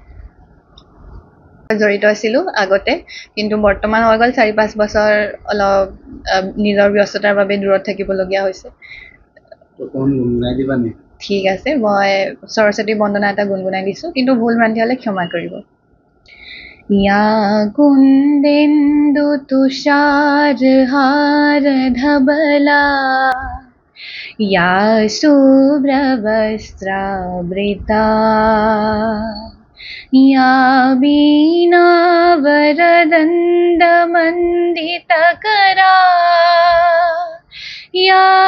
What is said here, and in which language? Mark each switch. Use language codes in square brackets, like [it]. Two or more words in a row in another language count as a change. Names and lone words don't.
[as] জড়িত আছিলোঁ আগতে, কিন্তু বৰ্তমান হৈ গ'ল 4-5 বছৰ অলপ নিজৰ ব্যস্ততাৰ বাবে দূৰত থাকিবলগীয়া হৈছে। ঠিক আছে, মই সৰস্বতী বন্দনা এটা গুণগুণাই দিছোঁ, কিন্তু ভুল ভ্ৰান্তি হ'লে ক্ষমা কৰিব। [sa] या कुन्देन्दु तुषारहार धबला या शुभ्रवस्त्रावृता या वीणावरदण्डमण्डितकरा या